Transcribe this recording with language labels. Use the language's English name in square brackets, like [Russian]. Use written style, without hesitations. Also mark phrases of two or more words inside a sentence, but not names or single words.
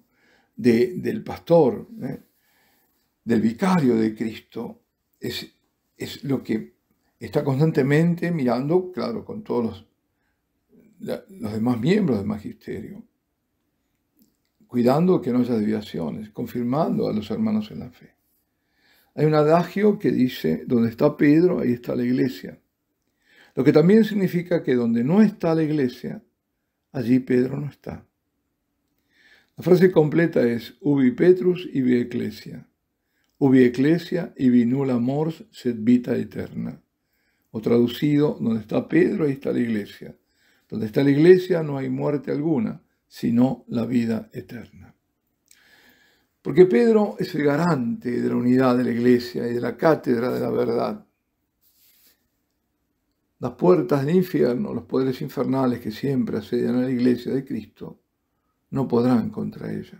[Spanish] del pastor, del vicario de Cristo, es lo que está constantemente mirando, claro, con todos los demás miembros del magisterio, cuidando que no haya desviaciones, confirmando a los hermanos en la fe. Hay un adagio que dice: donde está Pedro, ahí está la iglesia. Lo que también significa que donde no está la iglesia, allí Pedro no está. La frase completa es: [Latin] ubi Petrus ibi ecclesia. Ubi ecclesia ibi nulla mors sed vita eterna. [Spanish] O traducido: donde está Pedro, ahí está la iglesia. Donde está la iglesia no hay muerte alguna, sino la vida eterna. Porque Pedro es el garante de la unidad de la iglesia y de la cátedra de la verdad. Las puertas del infierno, los poderes infernales que siempre asedian a la iglesia de Cristo, no podrán contra ella.